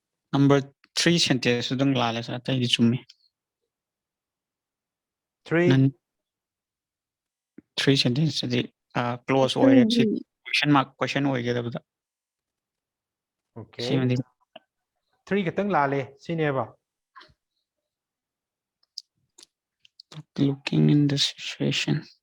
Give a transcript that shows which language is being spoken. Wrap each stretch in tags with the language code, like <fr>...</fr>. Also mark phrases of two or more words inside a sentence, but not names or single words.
<en>number 3 sentence</en> <mni>dang lale sa tay di chummi 3 nan 3 sentence di close</mni> <en>Option or B.</en> <mni>question oigedabda</mni> <en>okay</en> <mni>simandi 3 katang lale sineba</mni> <en>looking in the situation</en>